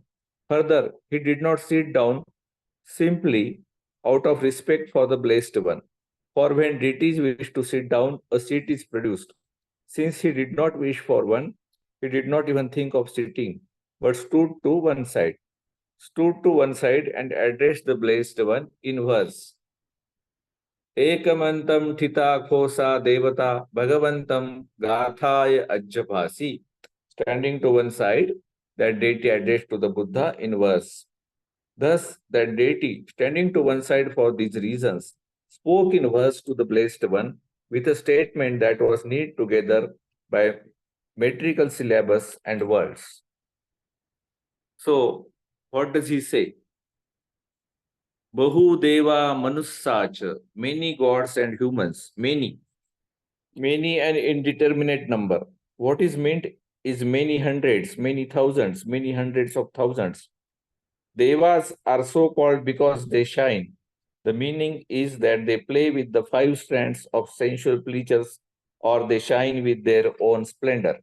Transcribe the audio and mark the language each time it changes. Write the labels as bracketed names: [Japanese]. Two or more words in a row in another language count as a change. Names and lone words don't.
[English] Further, he did not sit down simply out of respect for the Blessed One. For when deities wish to sit down, a seat is produced. Since he did not wish for one, he did not even think of sitting, but stood to one side and addressed the Blessed One in verse. [Pali] Ekamantam thita khosa devata bhagavantam gathaya ajjabhasi. [English] Standing to one side, that deity addressed to the Buddha in verse. Thus, that deity, standing to one side for these reasons, spoke in verse to the Blessed One with a statement that was knit together by metrical syllabus and words. So, what does he say? [Pali] Bahu deva manussacha, [English] many gods and humans, many and indeterminate number. What is meant is many hundreds, many thousands, many hundreds of thousands. Devas are so called because they shine. The meaning is that they play with the five strands of sensual pleasures or they shine with their own splendor.